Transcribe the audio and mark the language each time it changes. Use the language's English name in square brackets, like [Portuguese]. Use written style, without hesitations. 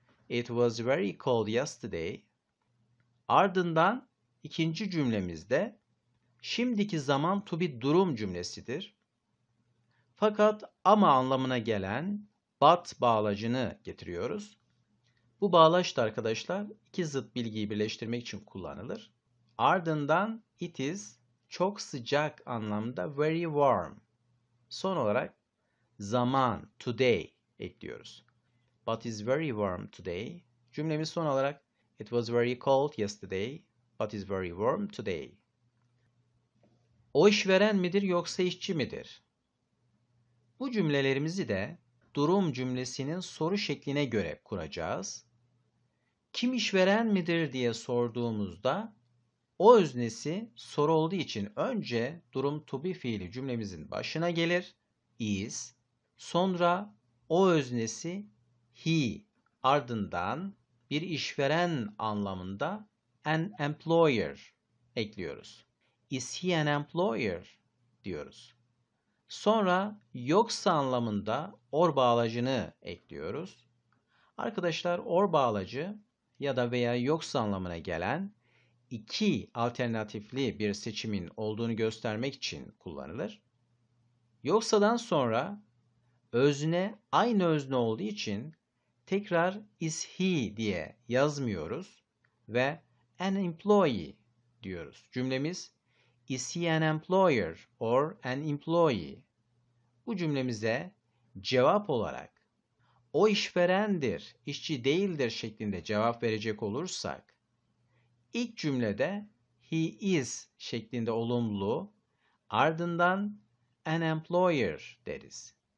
[English] It was very cold yesterday. [Turkish] Ardından ikinci cümlemizde şimdiki zaman to be durum cümlesidir. Fakat ama anlamına gelen but bağlacını getiriyoruz. Bu bağlaç da arkadaşlar iki zıt bilgiyi birleştirmek için kullanılır. Ardından it is çok sıcak anlamda [English] very warm. [Turkish] Son olarak zaman today ekliyoruz. [English] But is very warm today. [Turkish] Cümlemiz son olarak [English] it was very cold yesterday, but is very warm today. [Turkish] O işveren midir yoksa işçi midir? Bu cümlelerimizi de durum cümlesinin soru şekline göre kuracağız. Kim işveren midir diye sorduğumuzda o öznesi soru olduğu için önce durum to be fiili cümlemizin başına gelir. Is. Sonra o öznesi he. Ardından bir işveren anlamında [English] an employer [Turkish] ekliyoruz. [English] Is he an employer [Turkish] diyoruz. Sonra yoksa anlamında or bağlacını ekliyoruz. Arkadaşlar or bağlacı ya da veya yoksa anlamına gelen iki alternatifli bir seçimin olduğunu göstermek için kullanılır. Yoksa'dan sonra özne aynı özne olduğu için tekrar is he diye yazmıyoruz ve [English] an employee [Turkish] diyoruz. Cümlemiz [English] is he an employer or an employee? [Turkish] Bu cümlemize cevap olarak o işverendir, işçi değildir şeklinde cevap verecek olursak ilk cümlede he is şeklinde olumlu, ardından [English] an employer [Turkish] deriz.